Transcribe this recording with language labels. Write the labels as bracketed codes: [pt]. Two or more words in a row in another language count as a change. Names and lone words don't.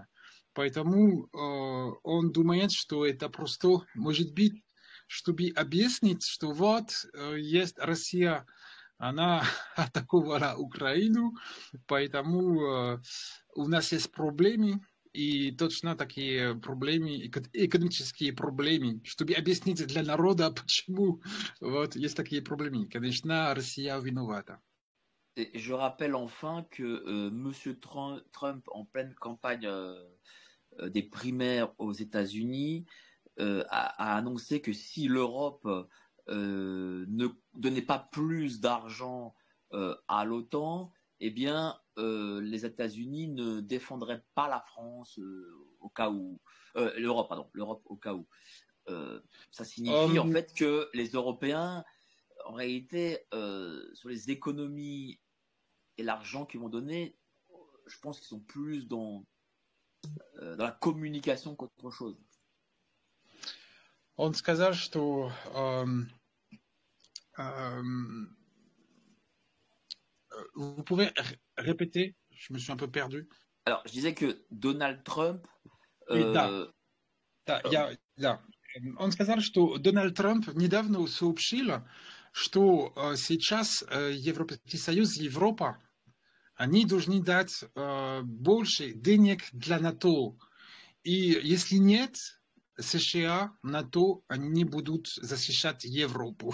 [ru] Поэтому он думает, что это просто может быть, чтобы объяснить, что вот есть Россия, она атаковала Украину, поэтому у нас есть проблемы, и точно такие проблемы, экономические проблемы, чтобы объяснить для народа, почему вот есть такие проблемы. Конечно, Россия виновата. [fr] Et je rappelle enfin que Monsieur Trump, en pleine campagne des primaires aux États-Unis, a annoncé que si l'Europe ne donnait pas plus d'argent à l'OTAN, eh bien, les États-Unis ne défendraient pas la France au cas où, l'Europe, pardon, l'Europe au cas où. Ça signifie en fait que les Européens, en réalité, sur les économies et l'argent qu'ils vont donner, je pense qu'ils sont plus dans la communication qu'autre chose. [ru] Он сказал, что [fr] vous pouvez répéter, je me suis un peu perdu. Alors, je disais que Donald Trump... [ru] Да. Он сказал, что Дональд Трамп недавно сообщил, что сейчас Европейский Союз, Европа, они должны дать больше денег для НАТО. И если нет, США, НАТО, они не будут защищать Европу.